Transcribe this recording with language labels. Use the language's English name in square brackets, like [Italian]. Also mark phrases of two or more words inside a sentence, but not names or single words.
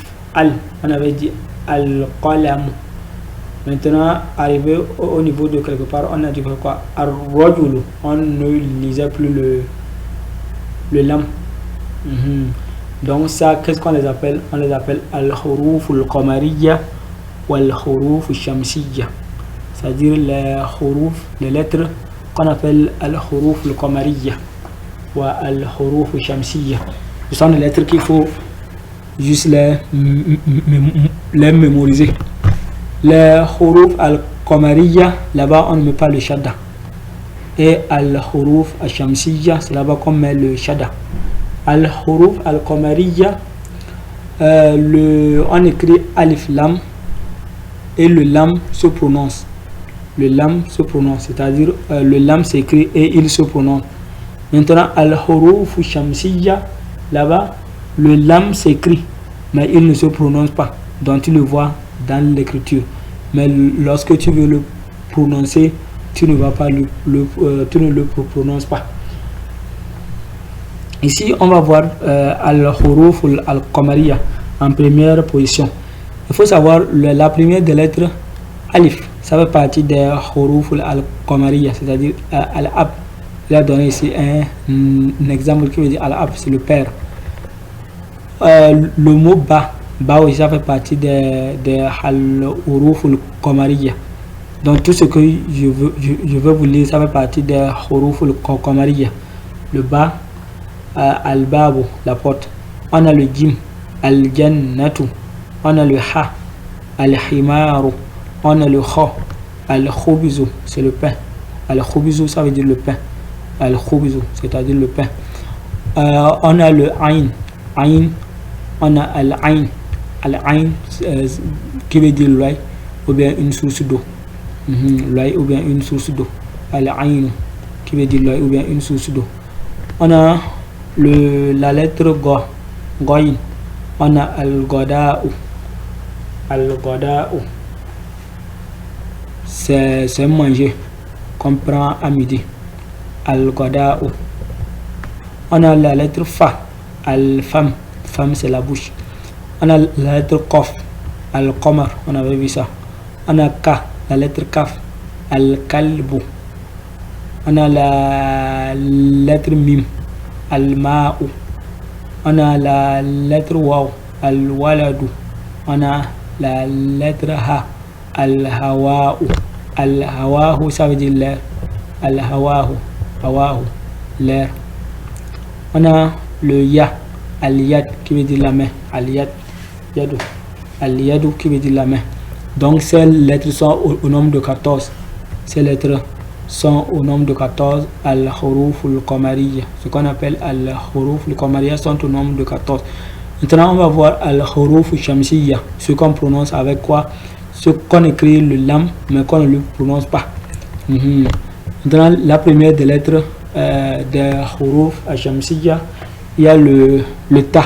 [French] On avait dit al-qalam. Maintenant, arrivé au niveau de quelque part, on a dit quoi? Ar-rajulu. On ne lisait plus le lam. Donc ça, qu'est-ce qu'on les appelle? On les appelle [Arabic] الحروف القمرية [French] ou [Arabic] الحروف الشمسية. [French] C'est-à-dire les huruf, les lettres qu'on appelle [Arabic] الحروف القمرية [French] ou [Arabic] الحروف الشمسية. [French] Ce sont des lettres qu'il faut juste les mémoriser. Les [Arabic] حروف القمرية, [French] là-bas on ne met pas le shadda. Et [Arabic] الحروف الشمسية, [French] c'est là-bas qu'on met le shadda. [Arabic] الحروف القمرية, [French] on écrit alif lam et le lam se prononce. Le lam se prononce, c'est-à-dire le lam s'écrit et il se prononce. Maintenant, [Arabic] الحروف الشمسية, [French] là-bas, le lam s'écrit, mais il ne se prononce pas. Donc tu le vois dans l'écriture. Mais lorsque tu veux le prononcer, tu ne vas pas tu ne le prononces pas. Ici, on va voir [Arabic] الحروف القمرية [French] en première position. Il faut savoir la première des lettres alif. Ça fait partie des [Arabic] حروف القمرية, [French] c'est-à-dire al-ab. Il a donné ici un exemple qui veut dire al-ab, c'est le père. Le mot ba. Ba aussi, ça fait partie des [Arabic] حروف القمرية. [French] Donc tout ce que je veux vous lire, ça fait partie des [Arabic] حروف القمرية. [French] Le ba, al-babu, la porte. On a le jim, al-jannatu. On a le ha, al-himaru. On a le kha, al-khubizu, c'est le pain. Al-khubizu, ça veut dire le pain. Al-khubizu, c'est-à-dire le pain. On a le ain. On a al-ain. Al-Ain qui veut dire l'œil ou bien une source d'eau. L'œil ou bien une source d'eau. Al-Ain qui veut dire l'œil ou bien une source d'eau. On a la lettre Go, Goïn. On a [Arabic] الغداء الغداء. [French] C'est manger qu'on prend à midi. Al-Goda'u. On a la lettre Fa. [Arabic] الفم فم [French] c'est la bouche. On a la lettre Kof. Al-Qamar. On avait vu ça. On a Ka. La lettre Kaf. Al-Kalbu. On a la lettre Mim. Al-Ma'u. On a la lettre Waw. Al-Waladu. On a la lettre Ha. [Arabic] الهواء الهواء [French] ça veut dire l'air. [Arabic] الهواء هواء. [French] L'air. On a le Ya. Al-Yad qui veut dire la main. [Arabic] اليد يد اليد [French] qui veut dire la main. Donc ces lettres sont au nombre de 14. Ces lettres sont au nombre de 14. [Arabic] الحروف القمرية. [French] Ce qu'on appelle [Arabic] الحروف القمرية [French] sont au nombre de 14. Maintenant on va voir [Arabic] الحروف الشمسية. [French] Ce qu'on prononce avec quoi? Ce qu'on écrit le lam mais qu'on ne le prononce pas. Maintenant la première des lettres des [Arabic] حروف الشمسية, [French] il y a le ta.